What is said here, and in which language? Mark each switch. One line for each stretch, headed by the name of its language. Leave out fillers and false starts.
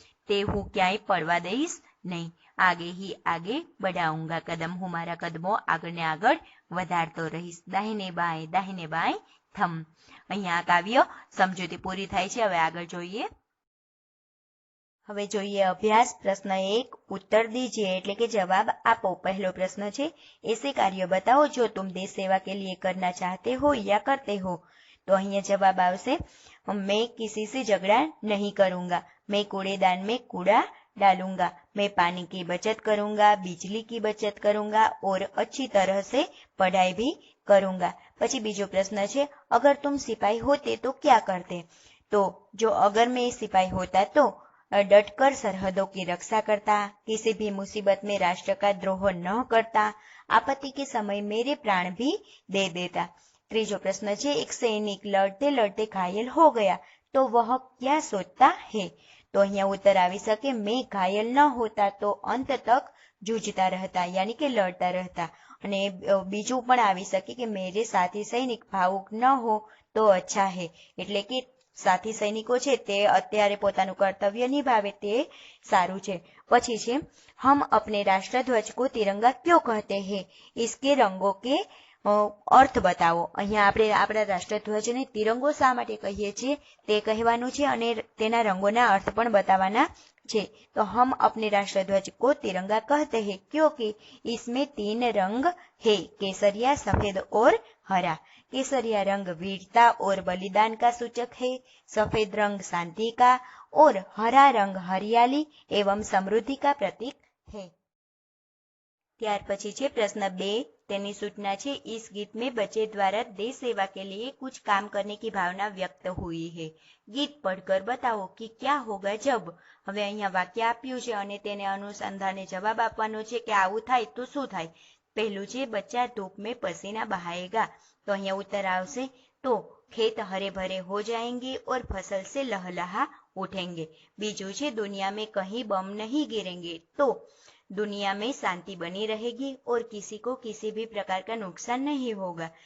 Gujarati: તે હું ક્યાંય પડવા દઈશ નહીં.
Hindi: આગે હી આગે બઢાઉંગા કદમ,
Gujarati: હું મારા કદમો આગળ ને આગળ વધારતો રહીશ.
Hindi: દાહિને બાય થમ.
Gujarati: અહીંયા આ કાવ્ય સમજૂતી પૂરી થાય છે. હવે આગળ જોઈએ. હવે જોઈએ અભ્યાસ. પ્રશ્ન 1
Hindi: उत्तर दीजिए
Gujarati: એટલે કે જવાબ આપો. પહેલો પ્રશ્ન છે
Hindi: ऐसे कार्य बताओ जो तुम देश सेवा के लिए करना चाहते हो या करते हो. तो
Gujarati: અહીંયા જવાબ આવશે
Hindi: मैं किसी से झगड़ा नहीं करूंगा, मैं कूड़ेदान में कूड़ा डालूंगा, मैं पानी की बचत करूंगा, बिजली की बचत करूंगा और अच्छी तरह से पढ़ाई भी करूंगा.
Gujarati: પછી બીજો પ્રશ્ન છે
Hindi: अगर तुम सिपाही होते तो क्या करते. तो जो अगर मैं सिपाही होता तो डटकर सरहदों की रक्षा करता, किसी भी मुसीबत में राष्ट्र का द्रोह न करता, आपत्ति के समय मेरे प्राण भी दे देता.
Gujarati: ત્રીજો પ્રશ્ન છે
Hindi: एक सैनिक लड़ते लड़ते घायल हो गया तो वह क्या सोचता है. तो
Gujarati: અહીંયા
Hindi: उत्तर
Gujarati: આવી શકે
Hindi: मैं घायल न होता तो अंत तक जूझता रहता, यानी कि लड़ता रहता.
Gujarati: અને બીજું પણ આવી શકે કે
Hindi: मेरे साथी सैनिक भावुक न हो तो अच्छा है,
Gujarati: એટલે કે સાથી સૈનિકો છે તે અત્યારે પોતાનું કર્તવ્ય નિભાવે તે સારું છે. પછી છે
Hindi: हम अपने राष्ट्रध्वज को तिरंगा क्यों कहते हैं, इसके रंगों के अर्थ बताओ.
Gujarati: અહીંયા આપણે આપણા રાષ્ટ્રધ્વજને તિરંગો શા માટે કહીએ છીએ તે કહેવાનું છે અને તેના રંગોના અર્થ પણ બતાવવાના છે.
Hindi: તો हम अपने राष्ट्रध्वज को तिरंगा कहते हैं क्योंकि इसमें 3 रंग है, केसरिया, सफेद और हरा. केसरिया रंग वीरता और बलिदान का सूचक है, सफेद रंग शांति का और हरा रंग हरियाली एवं समृद्धि का प्रतीक है.
Gujarati: ત્યાર પછી છે પ્રશ્न 2 તેની सूचना છે
Hindi: इस गीत में बच्चे द्वारा देश सेवा के लिए कुछ काम करने की भावना व्यक्त हुई है. गीत पढ़कर बताओ कि क्या होगा जब.
Gujarati: હવે અહીંયા વાક્ય આપ્યું છે અને તેને અનુસંધાને જવાબ આપવાનો છે કે આવું થાય તો શું થાય. પહેલું છે
Hindi: बच्चा धूप में पसीना बहाएगा. तो
Gujarati: અહીંયા
Hindi: उत्तर
Gujarati: આવશે
Hindi: तो खेत हरे भरे हो जाएंगे और फसल से लहलहा उठेंगे.
Gujarati: बीजू છે
Hindi: दुनिया में कहीं बम नहीं गिरेंगे. तो दुनिया में शांति बनी रहेगी और किसी को किसी भी प्रकार का नुकसान नहीं होगा.